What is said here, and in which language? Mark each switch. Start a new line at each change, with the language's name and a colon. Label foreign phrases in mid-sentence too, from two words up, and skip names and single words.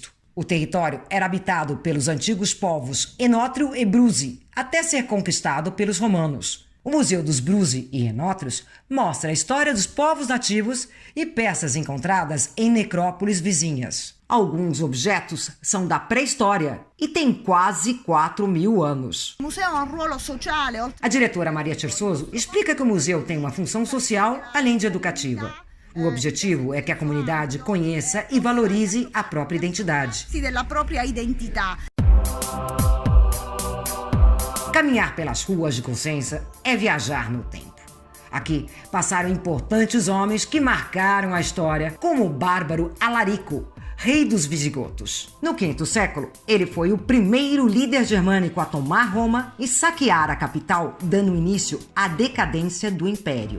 Portuguese: O território era habitado pelos antigos povos Enótrio e Bruzi, até ser conquistado pelos romanos. O Museu dos Bruzi e Enótrios mostra a história dos povos nativos e peças encontradas em necrópolis vizinhas. Alguns objetos são da pré-história e têm quase 4.000 anos.
Italian: Il museo ha un ruolo sociale.
Portuguese: A diretora Maria Cersoso explica que o museu tem uma função social além de educativa. O objetivo é que a comunidade conheça e valorize a própria identidade.
Italian: Della propria identità.
Portuguese: Caminhar pelas ruas de Cosenza é viajar no tempo. Aqui passaram importantes homens que marcaram a história, como o bárbaro Alarico, rei dos visigotos. No V século, ele foi o primeiro líder germânico a tomar Roma e saquear a capital, dando início à decadência do império.